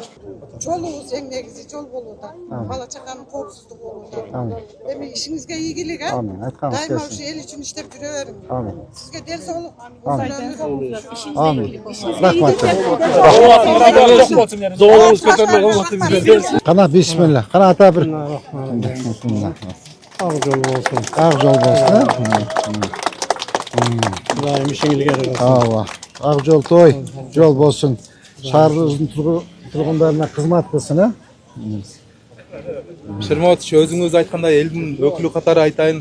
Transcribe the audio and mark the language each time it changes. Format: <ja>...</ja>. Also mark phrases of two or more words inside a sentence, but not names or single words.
<ky>Жолуңуз эң негизи жол болууда. Бала чаканын коопсуздугу болууда. Эми ишиңизге ийгилик, а? Дайыма ушу эл үчүн иштеп жүрө бериң. Сизге ден соолук. Amin. Rahmat. Жолуңуз көтөрүлүп калмасын бизге. Qana bismillah. Qana ata bir. Ак жол болсун. Ак жол болсун. Кудайым ишиңизге yarasın. Ооба. Акжолтой жол болсун. Шаарыбыздын тургундарына кызмат кылсын, а? Шерматович, өзүңүз айткандай элдин өкүлү катары айтайын.</ky>